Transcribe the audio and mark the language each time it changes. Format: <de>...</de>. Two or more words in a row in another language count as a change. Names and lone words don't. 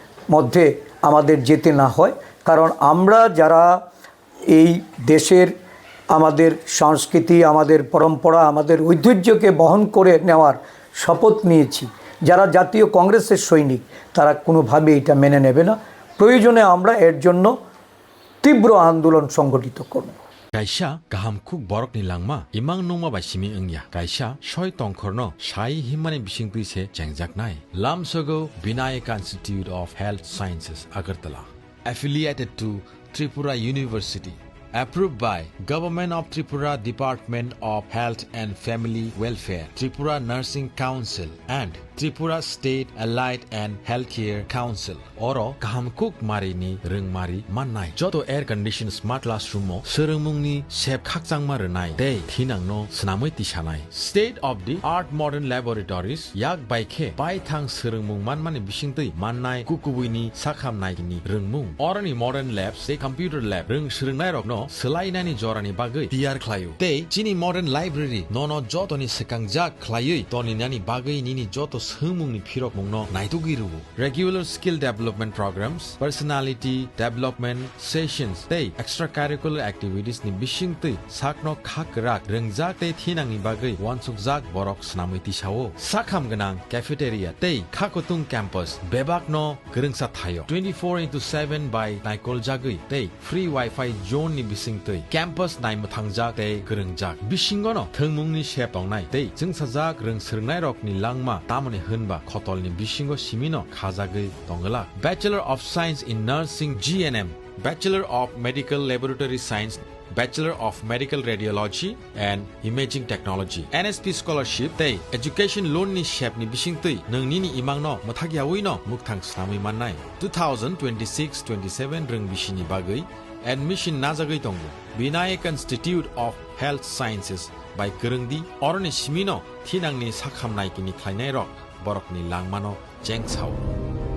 <bn>মধ্যে আমাদের যেতে না হয়, কারণ আমরা যারা এই দেশের আমাদের সংস্কৃতি, আমাদের পরম্পরা, আমাদের ঐতিহ্যকে বহন করে নেওয়ার শপথ নিয়েছি, যারা জাতীয় কংগ্রেসের সৈনিক তারা কোনোভাবে এটা মেনে নেবে না। প্রয়োজনে আমরা এর জন্য তীব্র আন্দোলন সংগঠিত করব।</bn> <trp>Kaisa kaham kuk borok ni langma imang nongma bai simi engya kaisa soi tongkhorno sai himani bising tuise jengjak nai lamsogo Vinayaka Institute of Health Sciences Agartala</trp> <en>affiliated to Tripura University, approved by Government of Tripura Department of Health and Family Welfare, Tripura Nursing Council and Tripura State Allied and Healthcare Council.</en> <trp>Oro kahamkuk mari ni rengmari mannai joto</trp> <en>air conditioned smart classroom</en> <trp>mo serengmung ni sep khakjangma renai dei thinang no snamui tisanai</trp> <en>state of the art modern laboratories</en> <trp>yak baikhe bai thang serengmung manmani bisingtui mannai kukubui ni sakhamnai ni rengmung orani</trp> <en>modern labs</en> <trp>se</trp> <en>computer lab</en> <trp>reng serengnai rok no selainani jorani bagui tiyar khlayu dei chini modern library nono joto ni sekangjak khlayui toni nani bagui nini joto sumung ni phirok mungno naitugiru</trp> <en>regular skill development programs, personality development sessions</en> <trp>tei</trp> <en>extracurricular activities</en> <trp>ni bisingtui sakno khakrak rengjak tei thinang ni bagui wansukjak borok snamui tisao sakham ganang cafeteria tei khakotung campus bebak no gerengsa thayo 24/7 by naikol jagui tei</trp> <en>free wifi zone</en> <trp>ni bisingtui campus naimuthangjak tei gerengjak bisingo no thengmung ni sep tongnai tei jungsajak reng serngnai rok ni langma tamoni hunba khotol ni bisingo simino khajagui tongala Bachelor of Science in Nursing GNM, Bachelor of Medical Laboratory Science, Bachelor of Medical Radiology and Imaging Technology, NSP Scholarship tei Education Loan ni shep ni bisingtui nongni ni imang no mathagyawi no mukthang snamui mannai 2026-27 reng bisini bagui admission najagui tongo Vinayaka Institute of Health Sciences by Kerengdi oroni simino thinang ni sakhamnai kini khlainai rok borok ni langmano jengchao</trp>